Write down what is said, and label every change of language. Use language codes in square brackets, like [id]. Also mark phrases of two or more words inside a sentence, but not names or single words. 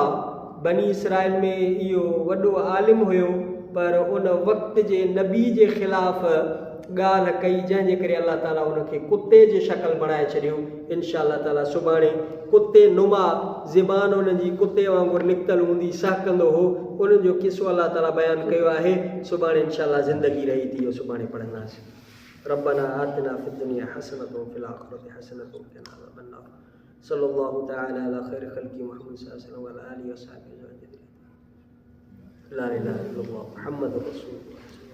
[sd] बनी इसराइल में इहो वॾो आलिम हुयो पर उन वक़्त जे नबी जे ख़िलाफ़ ॻाल्हि कई जंहिंजे करे अलाह ताला उनखे कुते जी शक्ल बणाए छॾियो। [ar] إن شاء الله تعالى [sd] सुभाणे कुते नुमा ज़बान उनजी कुते वांगुरु निकितल हूंदी सहकंदो हो, उन्हनि जो किस्सो अलाह ताला बयानु कयो आहे। सुभाणे [ar] إن شاء الله [sd] ज़िंदगी रही थी इहो सुभाणे पढ़ंदासीं। [ar] ربنا آتنا في الدنيا حسنة وفي الآخرة حسنة وقنا عذاب النار. صلى الله تعالى على خير خلقه محمد صلى الله عليه وسلم وعلى آله وصحبه أجمعين. لا إله إلا الله محمد رسول الله.